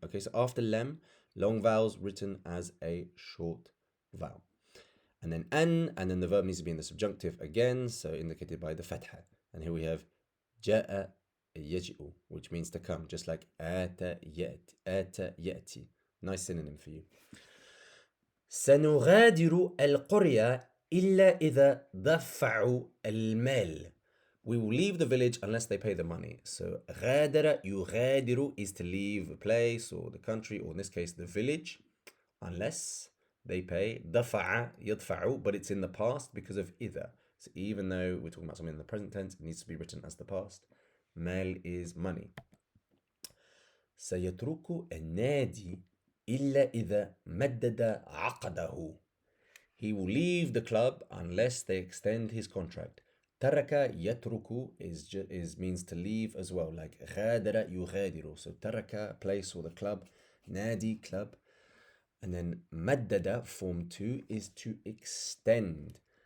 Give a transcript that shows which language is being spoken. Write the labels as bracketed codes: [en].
[en] Okay, so after lem, long vowels written as a short vowel. And then an, and then the verb needs to be in the subjunctive again, so indicated by the fatha. And here we have ja'a yaji'u, which means to come, just like ata yati. Nice synonym for you. [ar] سنغادر القرية إلا إذا دفعوا المال. [en] We will leave the village unless they pay the money. So غادر يغادر is to leave a place or the country, or in this case the village, unless they pay. دفع يدفع, but it's in the past because of إذا. So even though we're talking about something in the present tense, it needs to be written as the past. مال is money. [ar] سيترك النادي إلا إذا مدد عقده. [en] He will leave the club unless they extend his contract. ترك يترك is means to leave as well, like غادر يغادر. So ترك, place or the club, نادي, club. And then مدد, form 2, is to extend.